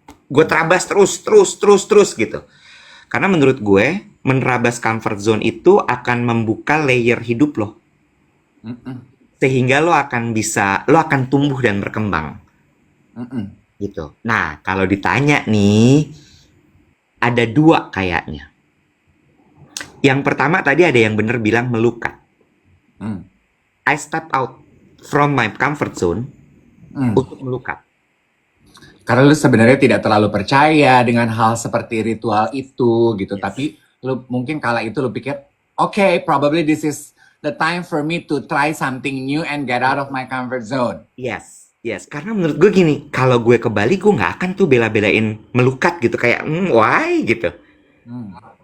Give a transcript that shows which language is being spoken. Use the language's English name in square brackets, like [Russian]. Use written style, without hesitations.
[Indonesian] Gue terabas terus gitu. Karena menurut gue, menerabas comfort zone itu akan membuka layer hidup lo. Mm-mm. Sehingga lo akan tumbuh dan berkembang. Mm-mm. Gitu. Nah, kalau ditanya nih, ada dua kayaknya. Yang pertama tadi ada yang bener bilang melukat. Mm. [English] I step out from my comfort zone Mm. [Indonesian] untuk melukat. Karena lu sebenarnya tidak terlalu percaya dengan hal seperti ritual itu gitu. [English] Yes. [Indonesian] Tapi lu mungkin kala itu lu pikir, [English] okay, probably this is the time for me to try something new and get out of my comfort zone. [Indonesian] Yes. Karena menurut gue gini, kalau gue ke Bali gue nggak akan tuh bela-belain melukat gitu kayak, why gitu. Hmm.